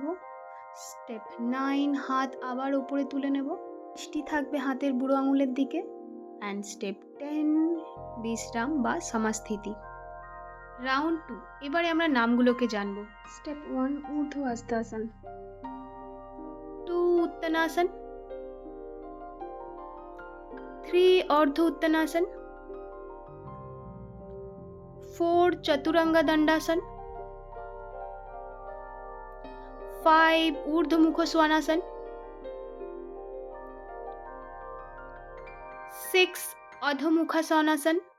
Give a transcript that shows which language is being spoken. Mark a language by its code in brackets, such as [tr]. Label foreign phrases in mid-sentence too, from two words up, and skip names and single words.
[bn] স্টেপ 9 হাত আবার ওপরে তুলে নেব, দৃষ্টি থাকবে হাতের বুড়ো আঙুলের দিকে। [en] And step [bn] 10 বিশ্রাম বা সমাস্থিতি। রাউন্ড 2, এবারে আমরা নামগুলোকে জানবো। [sa] স্টেপ 1 ঊর্ধ্ব হস্তাসন, 2 उत्तनासन, 3 अर्ध उत्तनासन, 4 चतुरंग दंडासन, 5 ऊर्ध्वमुख स्वानासन, 6 अधोमुखासनासन।